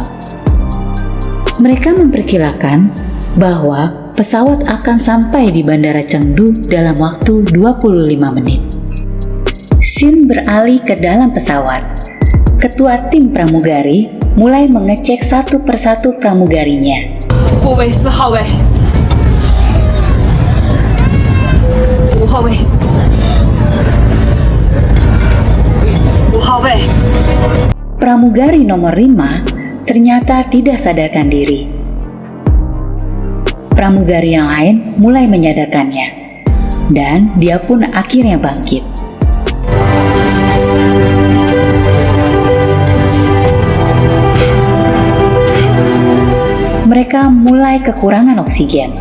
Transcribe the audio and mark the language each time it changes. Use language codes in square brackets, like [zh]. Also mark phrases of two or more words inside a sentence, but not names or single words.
[id] Mereka memperkirakan bahwa pesawat akan sampai di Bandara Chengdu dalam waktu 25 menit. Xin beralih ke dalam pesawat. Ketua tim pramugari mulai mengecek satu persatu pramugarinya. [zh] 副位4号位，5号位，5号位。 [id] Pramugari nomor 5 ternyata tidak sadarkan diri. Pramugari yang lain mulai menyadarkannya, dan dia pun akhirnya bangkit. Mereka mulai kekurangan oksigen.